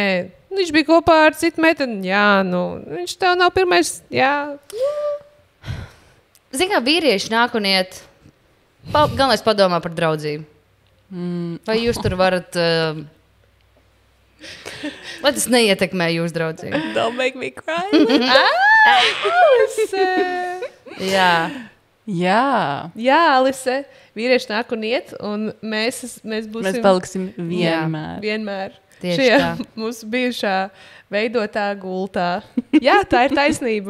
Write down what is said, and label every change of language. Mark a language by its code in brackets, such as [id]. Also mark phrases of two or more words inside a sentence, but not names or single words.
[lv] Viņš bija kopā ar citu meteni? Jā. Viņš tev nav pirmais? Jā. Zini, kā vīrieši nāk un iet. Galvenais padomā par draudzību. Vai jūs tur varat... Lai tas neietekmē jūsu draudzību? [en] Don't make me cry. [lv] Jā, Alise. Vīrieši nāk un iet, un mēs būsim... Mēs paliksim vienmēr. Vienmēr. Tieši šajā tā. Mūsu bijušā veidotā gultā. Jā, tā ir taisnība.